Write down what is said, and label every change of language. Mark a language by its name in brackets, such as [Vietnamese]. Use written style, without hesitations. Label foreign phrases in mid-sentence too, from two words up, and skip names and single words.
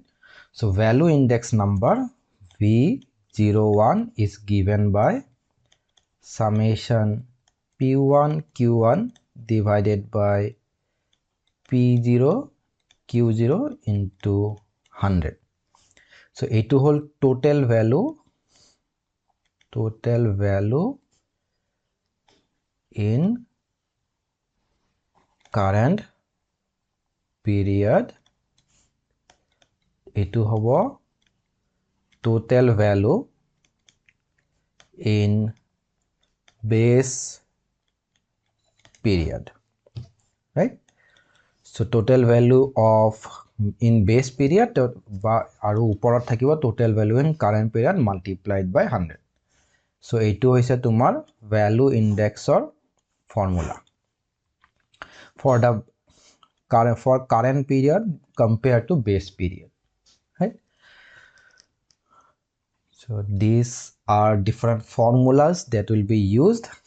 [English] So value index number V01 is given by summation P1 Q1 divided by P0 Q0 into 100. So [Assamese] এইটো হল [English] total value in current period, [Assamese] এইটো হব [English] total value in base period, right? So total value of in base period [Assamese] বা আৰু ওপৰত থাকিব [English] total value in current period multiplied by 100. So [Assamese] এইটো হৈছে তোমাৰ [English] value index or formula for the current period compared to base period, right? So these are different formulas that will be used.